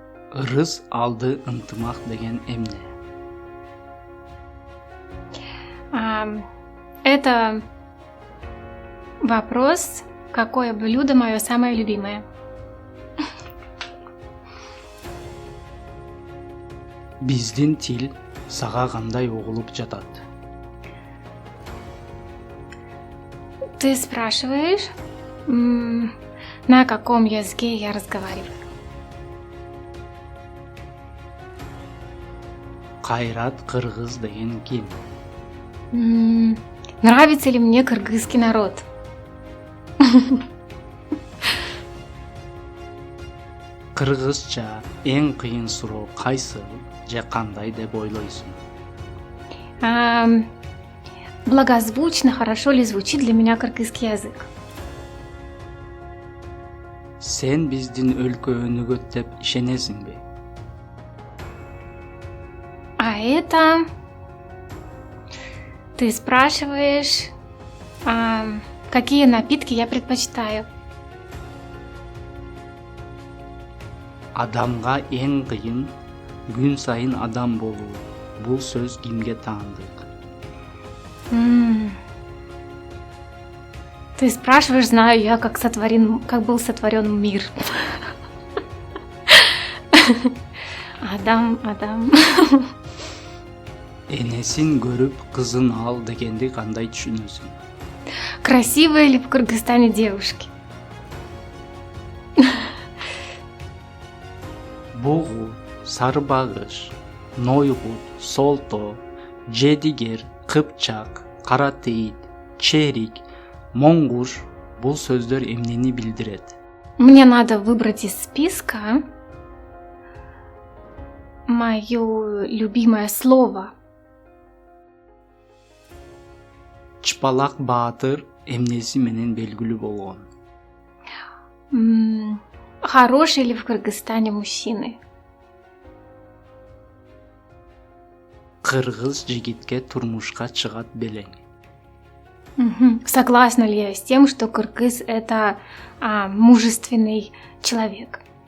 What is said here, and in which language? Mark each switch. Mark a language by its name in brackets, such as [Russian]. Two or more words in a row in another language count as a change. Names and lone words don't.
[Kyrgyz] Ырыс алды ынтымак деген эмне? [Russian] Это вопрос, какое блюдо мое самое любимое. [Kyrgyz] Биздин тил сага кандай угулуп жатат? [Russian] Ты спрашиваешь, на каком языке я разговариваю? [Kyrgyz] Кайрат кыргыз деген ким? [Russian] Нравится ли мне кыргызский народ? [Kyrgyz] Кыргызча эң кыйын суроо кайсы же кандай деп ойлойсуң? [Russian] Благозвучно, хорошо ли звучит для меня кыргызский язык? [Kyrgyz] Сен биздин өлкө өнүгөт деп ишенесиңби? [Russian] А это... Ты спрашиваешь, какие напитки я предпочитаю? [Kyrgyz] Адамга эң кыйын күн сайын адам болуу. Бул сөз кимге таандык? [Russian] Ты спрашиваешь, знаю я, как был сотворен мир. [Kyrgyz] Адам. Энесин көрүп кызын ал дегенди кандай түшүнөсүң? [Russian] Красивые ли в Кыргызстане девушки? [Kyrgyz] Бугу, сарбагыш, нойгут, солто, жедигер, кыпчак, каратейит, черик, моңгуш — бул сөздөр эмнени билдирет? [Russian] Мне надо выбрать из списка мое любимое слово. [Kyrgyz] Чпалак баатыр эмнеси менен белгилүү болгон? [Russian] Хорошие ли в Кыргызстане мужчины? [Kyrgyz] Кыргыз жигитке турмушка чыгат белең? [Russian] Согласна ли я с тем, что кыргыз — это мужественный человек?